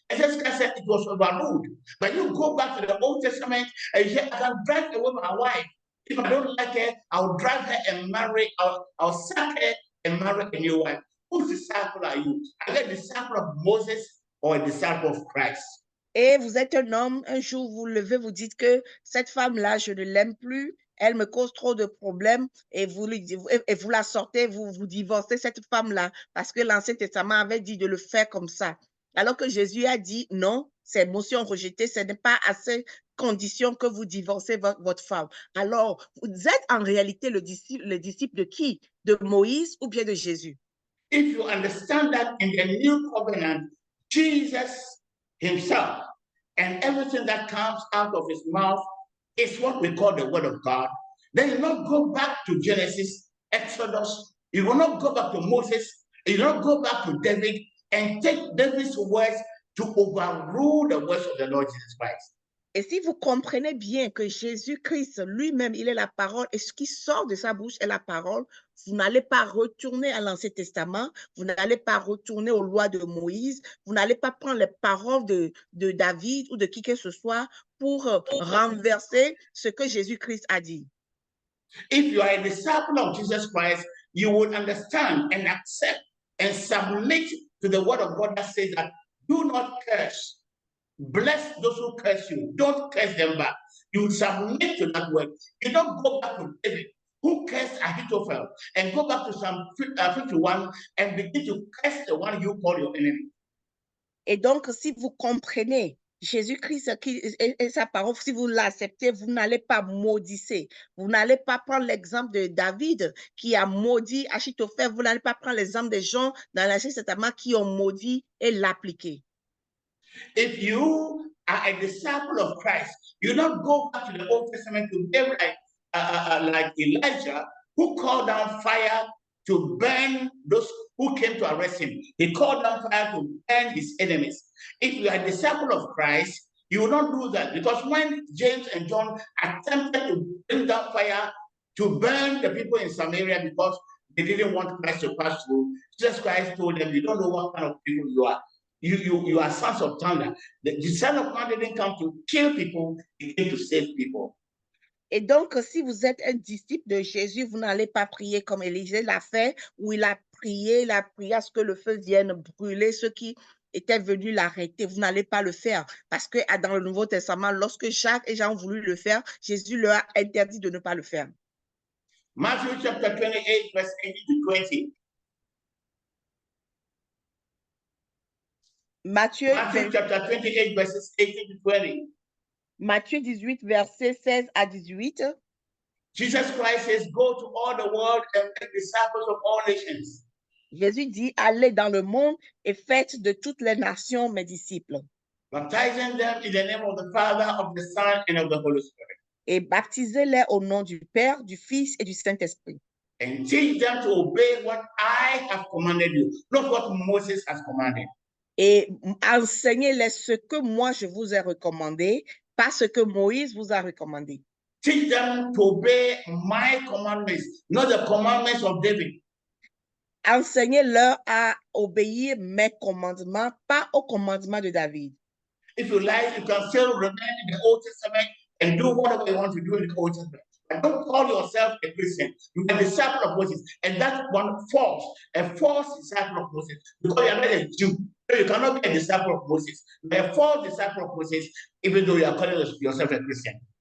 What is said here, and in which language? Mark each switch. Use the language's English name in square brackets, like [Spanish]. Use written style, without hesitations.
[English] And Jesus Christ said it was overruled. But you go back to the Old Testament and you say, I can drive away my wife. If I don't like her, I'll drive her and marry, I'll sack her and marry a new wife. Whose disciple are you? Are you a disciple of Moses or a disciple of Christ? [French] Et vous êtes un homme, un jour vous levez, vous dites que cette femme-là, je ne l'aime plus, elle me cause trop de problèmes et vous la sortez, vous divorcez cette femme-là parce que l'Ancien Testament avait dit de le faire comme ça. Alors que Jésus a dit non, c'est motion rejetée, ce n'est pas à ces conditions que vous divorcez votre femme. Alors, vous êtes en réalité le disciple de qui? De Moïse ou bien de Jésus? [English] If you understand that in the new covenant, Jesus himself and everything that comes out of his mouth is what we call the word of God, then you will not go back to Genesis, Exodus, you will not go back to Moses, you will not go back to David and take David's words to overrule the words of the Lord Jesus Christ. [French] Et si vous comprenez bien que Jésus-Christ lui-même, il est la parole et ce qui sort de sa bouche est la parole, vous n'allez pas retourner à l'Ancien Testament, vous n'allez pas retourner aux lois de Moïse, vous n'allez pas prendre les paroles de David ou de qui que ce soit pour renverser ce que Jésus-Christ a dit. [English] If you are a disciple of Jesus Christ, you would understand and accept and submit to the word of God that says that do not curse. Bless those who curse you. Don't curse them back. You submit to that word. You don't go back to David, who cursed Ahithophel, and go back to Psalm 51 and begin to curse the one you call your enemy. [French] Et donc, si vous comprenez Jésus-Christ et sa parole, si vous l'acceptez, vous n'allez pas maudisser. Vous n'allez pas prendre l'exemple de David qui a maudit Achitophel. Vous n'allez pas prendre l'exemple des gens dans l'Ancien Testament qui ont maudit et l'appliquer. [English] If you are a disciple of Christ, you don't go back to the Old Testament to be like Elijah, who called down fire to burn those who came to arrest him. He called down fire to burn his enemies. If you are a disciple of Christ, you will not do that, because when James and John attempted to bring down fire to burn the people in Samaria because they didn't want Christ to pass through, Jesus Christ told them, you don't know what kind of people you are. You are sons of thunder. The Son of Man didn't come to kill people, he came to save people. [French] Et donc, si vous êtes un disciple de Jésus, vous n'allez pas prier comme Élisée l'a fait, où il a prié à ce que le feu vienne brûler ceux qui étaient venus l'arrêter. Vous n'allez pas le faire parce que dans le Nouveau Testament, lorsque Jacques et Jean ont voulu le faire, Jésus leur a interdit de ne pas le faire. [English] Matthew chapter 28, verse 18 to 20. [French] Matthieu [English] chapter 28, verses 18 to 20. [French] Matthieu 18, versets 16 à 18. [English] Jesus Christ says, go to all the world and make disciples of all nations. [French] Jésus dit, allez dans le monde et faites de toutes les nations mes disciples. [English] Baptizing them in the name of the Father, of the Son, and of the Holy Spirit. [French] Et baptisez-les au nom du Père, du Fils et du Saint-Esprit. [English] And teach them to obey what I have commanded you, not what Moses has commanded. [French] Et enseignez-les ce que moi je vous ai recommandé, pas ce que Moïse vous a recommandé. [English] Teach them to obey my commandments, not the commandments of David. [French] Enseignez-leur à obéir mes commandements, pas aux commandements de David. [English] If you like, you can still remain in the Old Testament and do whatever you want to do in the Old Testament. But don't call yourself a Christian. You are a disciple of Moses. And that's one false disciple of Moses. Because you are not a Jew. So you cannot be a disciple of Moses. You are a false disciple of Moses, even though you are calling yourself a Christian.